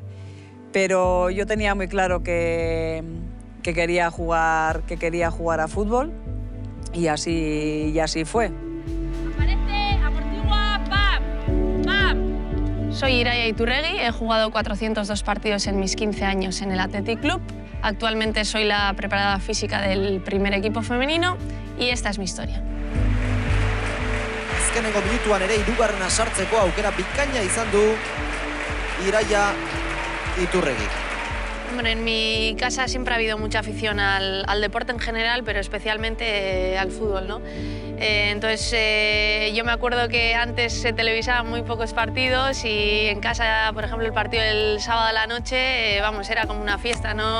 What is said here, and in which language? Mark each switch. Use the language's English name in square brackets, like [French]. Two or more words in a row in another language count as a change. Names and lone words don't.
[Spanish] Pero yo tenía muy claro que quería jugar a fútbol y así fue. Aparece, amortigua, ¡pam! ¡Pam! Soy Iraia Iturregui, he jugado 402 partidos en mis 15 años en el Athletic Club. Actualmente soy la preparadora física del primer equipo femenino y esta es mi historia. [Basque] Azkenengo minutuan ere hirugarrena sartzeko aukera bikaina izan du Iraia Iturregui. [Spanish] Hombre, en mi casa siempre ha habido mucha afición al deporte en general, pero especialmente al fútbol, ¿no? Entonces, yo me acuerdo que antes se televisaban muy pocos partidos y en casa, por ejemplo, el partido del sábado a la noche, vamos, era como una fiesta, ¿no?